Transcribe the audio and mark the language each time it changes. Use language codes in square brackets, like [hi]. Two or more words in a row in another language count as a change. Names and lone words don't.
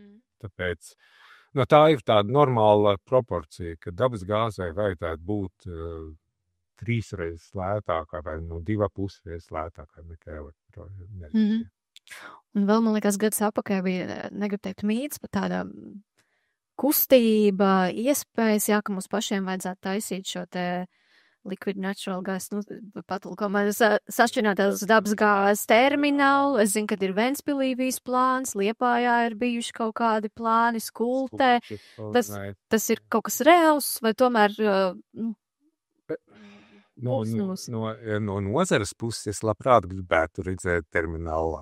[lv] Tāpēc tā ir tāda normāla proporcija, ka dabas gāzei vajadzētu būt 3 reizes lētākā vai 2,5 reizes lētākā nekā elektroenerģija. Un vēl, man liekas, gads apakaļ bija, negribu teikt, mīts par tādām kustība, iespējas, ka mums pašiem vajadzētu taisīt šo te [en] liquid natural gas, [lv] patulkomā sašķirinātās dabas gāzes terminālu. Es zinu, ka ir Ventspilī plāns, Liepājā ir bijuši kaut kādi plāni, Skultē. Tas ir kaut kas reāls, vai tomēr No nozares puses es labprāt gribētu redzēt terminālu.